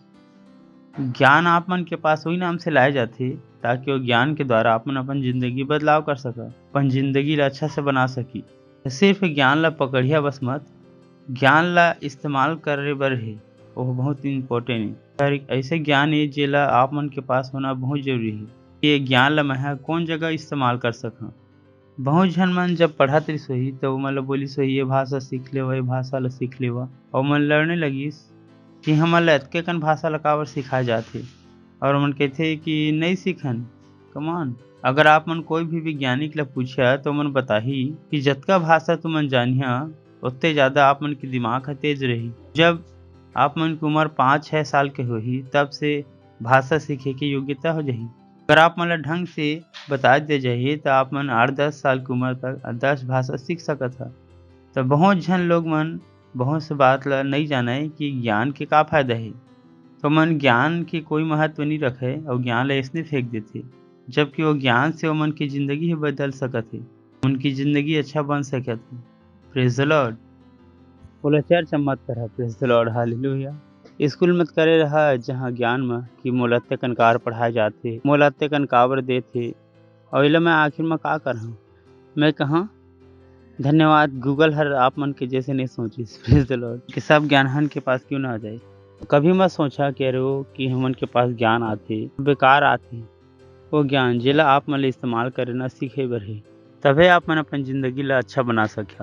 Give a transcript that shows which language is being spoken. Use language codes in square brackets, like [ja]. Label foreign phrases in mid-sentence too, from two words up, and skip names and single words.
[hne] ज्ञान आप मन के पास वही नाम से लाए जाते ताकि वो ज्ञान के द्वारा आप मन अपन जिंदगी बदलाव कर सका, अपन जिंदगी ला अच्छा से बना सकी। सिर्फ ज्ञान ला पकड़िया बस मत, ज्ञान ला इस्तेमाल करे बर है वो बहुत इम्पोर्टेंट है। और एक ऐसे ज्ञान है जेला आप मन के पास होना बहुत जरूरी है। ये ज्ञान ला मैं कौन जगह इस्तेमाल कर सका। बहुत झन मन जब पढ़त रही सोही तो मतलब बोली सोही ये भाषा सीख लेवा, ये भाषा ला सीख लेवा, और मन लड़ने लगिस कि हमन ला अतके कन भाषा ला काबर सिखाए जाथे, और मन कहथे कि नहीं सीखन। कमान अगर आप मन कोई भी वैज्ञानिक ला पूछा तो मन बताही कि जतका भाषा तुमन जानिया उतने ज़्यादा आप मन के दिमाग ह तेज रही। जब आप मन की उम्र 5-6 साल के होही तब से भाषा सीखे की योग्यता हो जाही। अगर आप मन ला ढंग से बता दे जाइए तो आप मन 8-10 साल की उम्र तक 10 भाषा सीख सकत है। तो बहुत झन लोग मन बहुत से बात ला नहीं जाना है कि ज्ञान के का फायदा है, तो मन ज्ञान के कोई महत्व नहीं रखे और ज्ञान ला ऐसने फेंक देते, जबकि वो ज्ञान से वो मन की जिंदगी ही बदल सकत है, उनकी जिंदगी अच्छा बन सकत है। [en] Praise the Lord. [hne] बोला चर्चा मत करा, [en] Praise the Lord, [hne] हालेलुया। स्कूल मत करे रहा जहाँ ज्ञान में कि मोला अत्ते कनकार पढ़ाए जाते, मोला अत्ते कन काबर देथे, और इला मैं आखिर में का करहूँ। मैं कहाँ धन्यवाद गूगल हर आप मन के जैसे नहीं सोची, [en] Praise the Lord, [hne] कि सब ज्ञान के पास क्यों ना आ जाए। कभी मत सोचा कह रहे हो कि हमन के पास ज्ञान आते बेकार आते। वो ज्ञान जेला आप मन इस्तेमाल करे ना सीखे बर है, तबे आप मन अपन जिंदगी ला अच्छा बना सका।